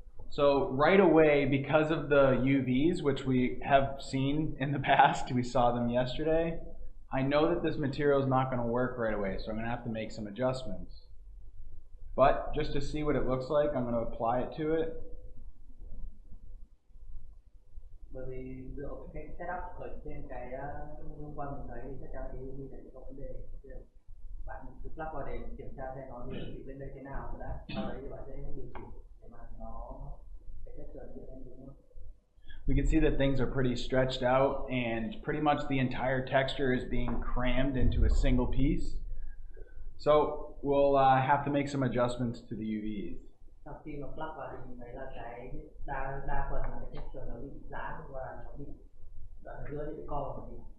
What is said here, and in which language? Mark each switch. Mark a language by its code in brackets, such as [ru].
[en] So right away, because of the UVs, which we have seen in the past, we saw them yesterday, I know that this material is not going to work right away, so I'm going to have to make some adjustments. But just to see what it looks like, I'm going to apply it to it. [vi] Bởi vì dựa cái setup ở trên cái hôm qua mình thấy thì chắc chắn cái UV này có vấn đề. Bạn cứ plug vào để kiểm tra xem nó hiển thị bên đây thế nào đã. Sau đấy thì bạn sẽ điều chỉnh để mà nó cái texture nó hiện đúng không? [en] We can see that things are pretty stretched out and pretty much the entire texture is being crammed into a single piece. So we'll have to make some adjustments to the UVs. [vi] Sau khi mà plug vào thì mình thấy là cái đa phần là cái texture nó bị giãn và nó bị đoạn giữa thì bị co vào một tí.